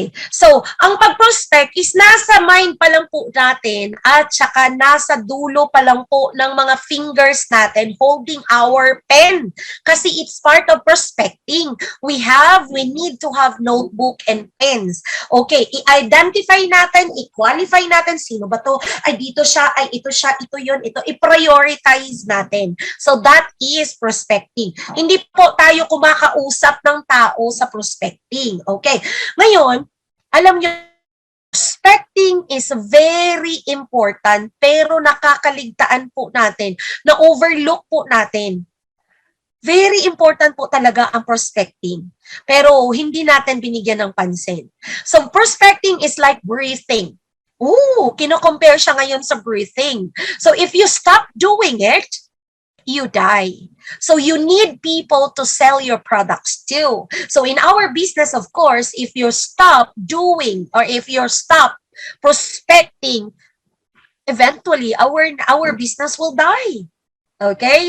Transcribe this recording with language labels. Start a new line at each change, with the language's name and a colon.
Filipino: So, ang pag-prospect is nasa mind pa lang po natin at saka nasa dulo pa lang po ng mga fingers natin
English: holding our pen. Kasi it's part of prospecting. We need to have notebook and pens.
Filipino: Okay, i-identify natin, i-qualify natin, sino ba to? Ay, dito siya, ay, ito siya, ito yun, ito. I-prioritize natin.
English: So, that is prospecting.
Filipino: Hindi po tayo kumakausap ng tao sa prospecting. Okay. Ngayon, alam nyo,
English: prospecting is very important
Filipino: pero nakakaligtaan po natin, na overlook po natin.
English: Very important
Filipino: po talaga ang prospecting. Pero hindi natin binigyan ng pansin.
English: So prospecting is like breathing.
Filipino: Kino-compare siya ngayon sa breathing.
English: So if you stop doing it, you die. So you need people to sell your products too. So in our business, of course, if you stop doing or if you stop prospecting, eventually our business will die. Okay?